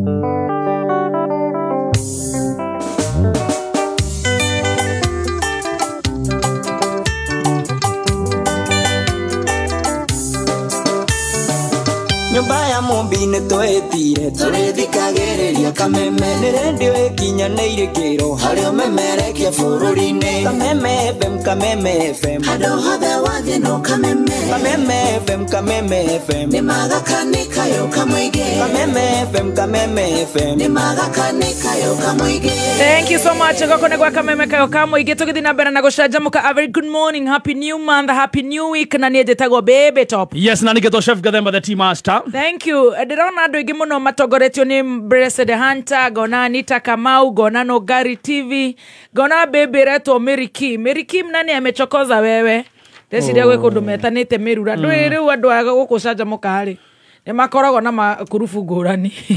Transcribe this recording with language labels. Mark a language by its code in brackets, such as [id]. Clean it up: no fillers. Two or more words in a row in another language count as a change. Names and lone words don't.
[ki] Nyumba ya Mumbi nĩ twĩtire tũrĩthikagĩrĩria Kameme nĩ redio ĩkinyanĩire kĩro harĩ ũmemerekia bũrũri-inĩ. Kameme FM, Kameme FM, handũ hothe wathiĩ no Kameme. Kameme FM, Kameme FM, nĩ magakanĩka yũka mũingĩ. Kameme FM, Kameme FM, nĩ magakanĩka yũka mũingĩ. [en] Thank you so much. [ki] Ngoko nĩ gwa Kameme Kayũ mũingĩ tũgĩthiĩ na mbere na gũcanjamũka. [en] A very good morning, happy new month, happy new week. [ki] Na niĩ njĩtagwo Baby Top. Yes, na nĩgetwo Chef Gathemba the tea master. [en] Thank you. [ki] Ndirona andũ aingĩ mũno matongoretio nĩ Blessed Hunter, ngona Anita Kamau, ngona Nogari TV, ngona Baby retwo Mary Kim. Mary Kim [sw] nani amechokoza wewe? [ki] Ndeciria gwĩ kũndũ metanĩte mĩrura. Ndũĩ rĩu andũ aga gũkũcanjamũka harĩ. Nĩ makoragwo na makurubu ngũrani.